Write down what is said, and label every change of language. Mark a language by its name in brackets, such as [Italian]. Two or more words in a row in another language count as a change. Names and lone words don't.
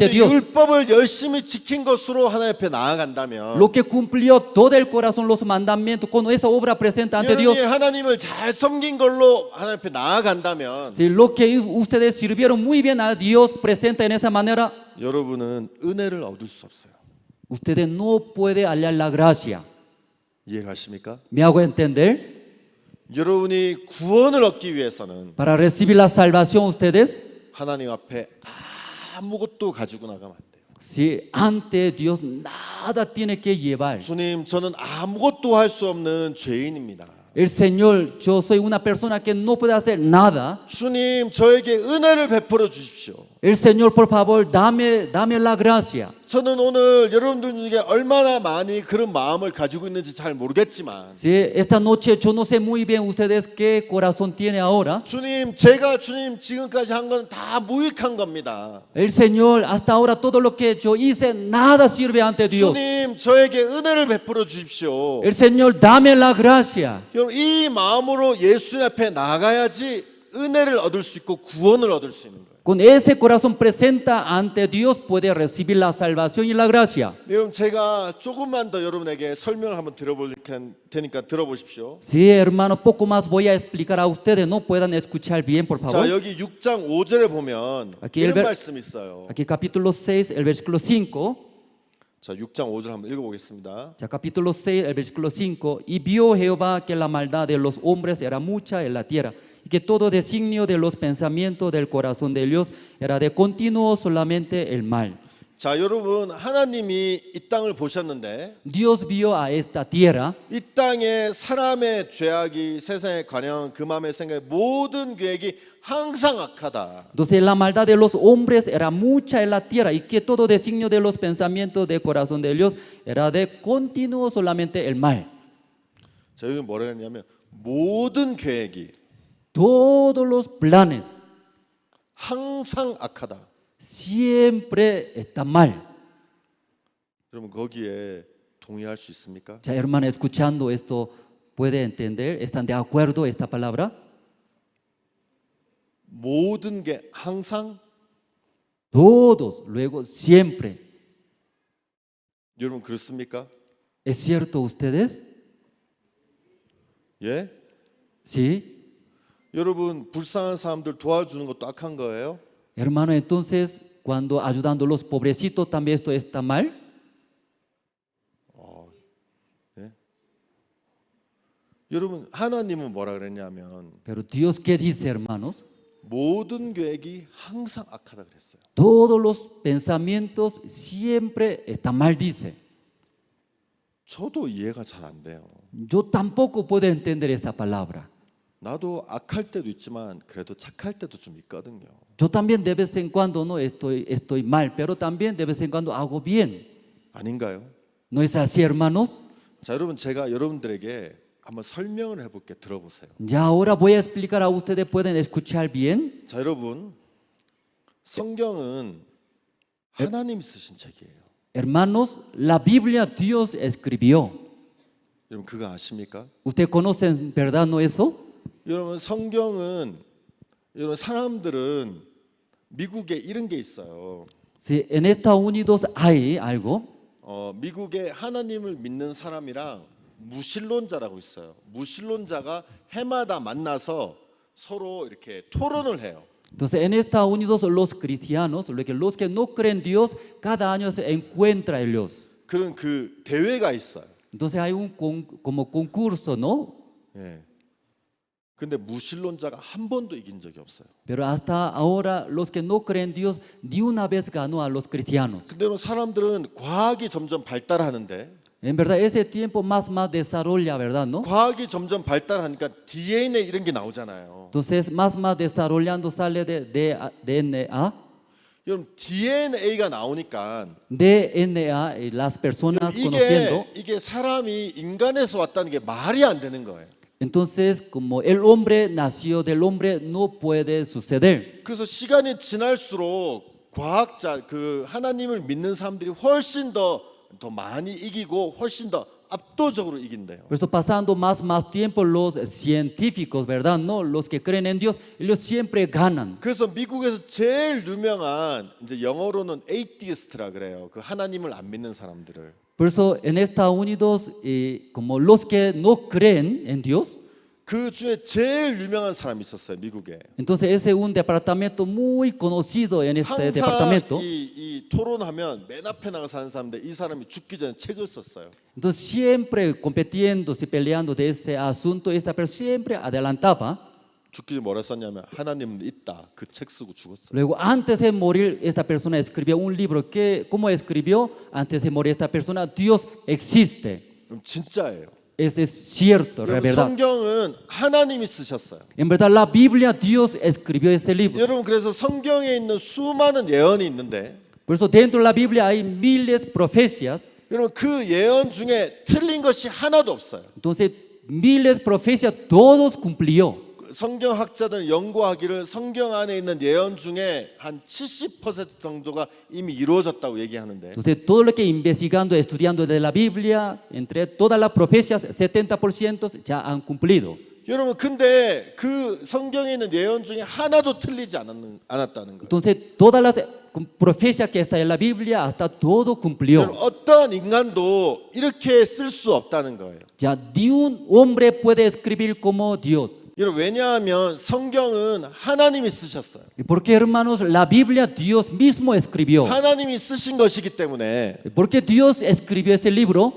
[Korean] 여러분들이 [Spanish] Dios. [Korean] 율법을 열심히 지킨 것으로 하나님 앞에 나아간다면 [Spanish] Lo que cumplió todo el corazón los mandamientos con esa obra presenta ante Dios. [Korean] 여러분이 하나님을 잘 섬긴 걸로 하나님 앞에 나아간다면 [Spanish] Si lo que ustedes sirvieron muy bien a Dios presenta en esa manera, [Korean] 여러분은 은혜를 얻을 수 없어요. [Spanish] ustedes no pueden hallar la gracia. [Korean] 이해가십니까? [Spanish] ¿Me hago entender? [Korean] 여러분이 구원을 얻기 위해서는 [Spanish] Para recibir la salvación ustedes, [Korean] 하나님 앞에 아무것도 가지고 나가면 안 돼요. [Spanish] si ante Dios nada tiene que llevar. [Korean] 주님, 저는 아무것도 할 수 없는 죄인입니다. [Spanish] El Señor, yo soy una persona que no puede hacer nada. [Korean] 주님, 저에게 은혜를 베풀어 주십시오. [Spanish] El Señor, por favor, dame la gracia. [Korean] 저는 오늘 여러분들 중에 얼마나 많이 그런 마음을 가지고 있는지 잘 모르겠지만 [Spanish] Si esta noche yo no sé muy bien ustedes qué corazón tiene ahora. [Korean] 주님, 제가 주님 지금까지 한 건 다 무익한 겁니다. [Spanish] El Señor, hasta ahora todo lo que yo hice, nada sirve ante Dios. [Korean] 주님, 저에게 은혜를 베풀어 주십시오. [Spanish] El Señor, dame la gracia. [Korean] 여러분, 이 마음으로 예수님 앞에 나가야지 은혜를 얻을 수 있고 구원을 얻을 수 있는 거예요. [Spanish] Con ese corazón presenta ante Dios puede recibir la salvación y la gracia. [Korean] 여러분, 제가 조금만 더 여러분에게 설명을 한번 드려볼 테니까 들어보십시오. [Spanish] Sí, hermano, poco más voy a explicar a ustedes, no puedan escuchar bien, por favor. [Korean] 자, 여기 6장 5절에 보면 [Spanish] Aquí [Korean] 이런 [Spanish] el [Korean] 말씀이 있어요. [Spanish] Aquí capítulo 6, el versículo 5. [Korean] 자, 6장 5절 한번 읽어보겠습니다. [Spanish] Ya capítulo 6, el versículo 5. Y vio Jehová que la maldad de los hombres era mucha en la tierra, y que todo designio de los pensamientos del corazón de Dios era de continuo solamente el mal. [Korean] 자, 여러분, 하나님이 이 땅을 보셨는데 [Spanish] Dios vio a esta tierra. [Korean] 이 땅에 사람의 죄악이 세상에 관여한 그 마음의 생각의 모든 계획이 항상 악하다. [Spanish] Entonces la maldad de los hombres era mucha en la tierra, y que todo designio de los pensamientos del corazón de Dios era de continuo solamente el mal. [Korean] 자, 여기 뭐라 했냐면 모든 계획이 [Spanish] Todos los planes [Korean] 항상 악하다. [Spanish] siempre está mal. [Korean] 여러분, 거기에 동의할 수 있습니까? [Spanish] Ya, hermano, escuchando esto, ¿puede entender? ¿Están de acuerdo esta palabra? [Korean] 모든 게 항상, [Spanish] Todos, luego siempre. [Korean] 여러분 그렇습니까? [Spanish] ¿Es cierto ustedes? [Korean] 예? [Spanish] Sí. [Korean] 여러분 불쌍한 사람들 도와주는 것도 악한 거예요? [Spanish] Hermano, entonces, cuando ayudando a los pobrecitos, ¿también esto está mal? [Korean] 예? 여러분 하나님은 뭐라 그랬냐면 [Spanish] Pero Dios, ¿qué dice, hermanos? [Korean] 모든 계획이 항상 악하다 그랬어요. [Spanish] Todos los pensamientos siempre están mal, dice. [Korean] 저도 이해가 잘 안 돼요. [Spanish] Yo tampoco puedo entender esta palabra. [Korean] 나도 악할 때도 있지만 그래도 착할 때도 좀 있거든요. [Spanish] Yo también de vez en cuando no estoy mal, pero también de vez en cuando hago bien. [Korean] 아닌가요? [Spanish] ¿No es así, hermanos? [Korean] 자, 여러분 제가 여러분들에게 한번 설명을 해볼게. 들어보세요. [Spanish] Ya ahora voy a explicar a ustedes, ¿pueden escuchar bien? [Korean] 자, 여러분 성경은 하나님이 쓰신 책이에요. [Spanish] Hermanos, la Biblia Dios escribió. [Korean] 여러분 그거 아십니까? [Spanish] ¿Ustedes conocen, verdad, no eso? [Korean] 여러분 성경은 여러분 사람들은 미국에 이런 게 있어요. [Spanish] Sí, en Estados Unidos hay algo. [Korean] 미국에 하나님을 믿는 사람이랑 무신론자라고 있어요. 무신론자가 해마다 만나서 서로 이렇게 토론을 해요. [Spanish] Entonces, en Estados Unidos los cristianos, los que no creen en Dios, cada año se encuentran ellos. [Korean] 그런 그 대회가 있어요. [Spanish] Entonces hay como concurso, ¿no? [Korean] 예. 근데 무신론자가 한 번도 이긴 적이 없어요. [Spanish] Pero hasta ahora los que no creen en Dios ni una vez ganó a los cristianos. [Korean] 근데 사람들은 과학이 점점 발달하는데 [Spanish] En verdad ese tiempo más desarrolla, ¿verdad, no? [Korean] 과학이 점점 발달하니까 DNA 이런 게 나오잖아요. [Spanish] Entonces más desarrollando sale de DNA. [Korean] 여러분 DNA가 나오니까 [Spanish] DNA, las personas conociendo. [Korean] 이게 사람이 인간에서 왔다는 게 말이 안 되는 거예요. [Spanish] Entonces, como el hombre nació del hombre, no puede suceder. [Korean] 그래서 시간이 지날수록 과학자, 그 하나님을 믿는 사람들이 훨씬 더 더 많이 이기고 훨씬 더 압도적으로 이긴대요. [Spanish] Por eso pasando más tiempo los científicos, ¿verdad? No, los que creen en Dios, ellos siempre ganan. [Korean] 그래서 미국에서 제일 유명한 이제 영어로는 에이티스트라 그래요. 그 하나님을 안 믿는 사람들을. [Spanish] Por eso en Estados Unidos, como los que no creen en Dios, [Korean] 그 중에 제일 유명한 사람이 있었어요, 미국에. [Spanish] entonces ese es un departamento muy conocido en este [Korean] 항상 [Spanish] departamento. [Korean] 이 토론하면 맨 앞에 나가 사는 사람인데 이 사람이 죽기 전에 책을 썼어요. [Spanish] Entonces siempre compitiéndose, peleando de ese asunto, esta persona siempre adelantaba. [Korean] 죽기 전에 뭐라 썼냐면 하나님은 있다. 그 책 쓰고 죽었어요. [Spanish] Luego, antes de morir, esta persona escribió un libro que, ¿cómo escribió? Antes de morir esta persona, Dios existe. [Korean] 그럼 진짜예요. [Spanish] Eso es cierto, es verdad. [Korean] 성경은 하나님이 쓰셨어요. [Spanish] En verdad, la Biblia, Dios escribió ese libro. [Korean] 여러분 그래서 성경에 있는 수많은 예언이 있는데 [Spanish] Por eso dentro de la Biblia hay miles de profecías. [Korean] 여러분 그 예언 중에 틀린 것이 하나도 없어요. [Spanish] Entonces, miles de profecías, todos cumplió. [Korean] 성경학자들은 연구하기를 성경 안에 있는 예언 중에 한 70% 정도가 이미 이루어졌다고 얘기하는데 [Spanish] Entonces, todo lo que investigando, estudiando de la Biblia, entre todas las profecías, 70% ya han cumplido. [Korean] 여러분 근데 그 성경에 있는 예언 중에 하나도 틀리지 않았다는 거예요. [Spanish] Entonces, todas las profecías que están en la Biblia, hasta todo cumplió. [Korean] 여러분, 어떠한 인간도 이렇게 쓸 수 없다는 거예요. [Spanish] Ya ni un hombre puede escribir como Dios. [Korean] 여러분 왜냐하면 성경은 하나님이 쓰셨어요. [Spanish] ¿Y por qué, hermanos? La Biblia Dios mismo escribió. [Korean] 하나님이 쓰신 것이기 때문에 [Spanish] Porque Dios escribió ese libro.